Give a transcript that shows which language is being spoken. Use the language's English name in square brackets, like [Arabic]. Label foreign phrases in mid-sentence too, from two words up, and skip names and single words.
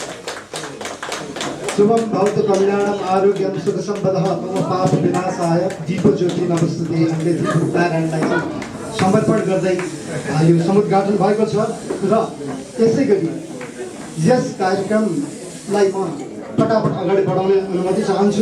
[Sanskrit] शुभम भवतु कल्याणम आरोग्यम सुख सम्पदः मम पाप विनाशाय दीप ज्योति नमस्ते [Nepali] हामीले नारायणलाई समर्पण गर्दै यो समुद्घाटन भएको छ र यसै गरी यस कार्यक्रमलाई म फटाफट अगाडि बढाउने अनुमति चाहन्छु।